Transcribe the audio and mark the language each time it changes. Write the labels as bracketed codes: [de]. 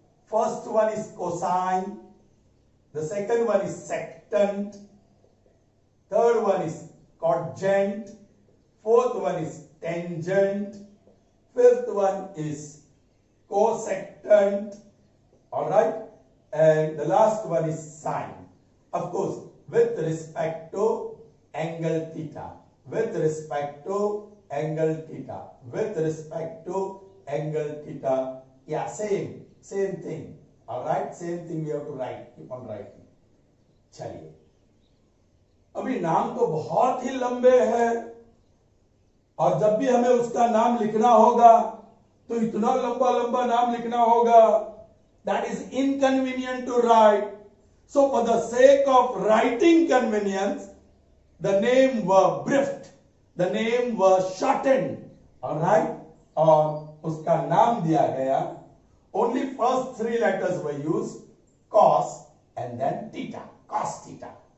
[en] First one is cosine, the second one is secant, third one is cotangent, fourth one is tangent, fifth one is cosecant, all right, and the last one is sine. Of course, with respect to angle theta, with respect to angle theta, with respect to angle theta, yeah, same thing. All right, same thing we have to write, keep on writing. [hi] चलिए, अभी नाम तो बहुत ही लंबे हैं, और जब भी हमें उसका नाम लिखना होगा तो इतना लंबा लंबा नाम लिखना होगा, [en] that is inconvenient to write. So for the sake of writing convenience, the name were briefed, the name was shortened. All right, [hi] और उसका नाम दिया गया, [en] only first three letters were used, cos and then theta, cos theta.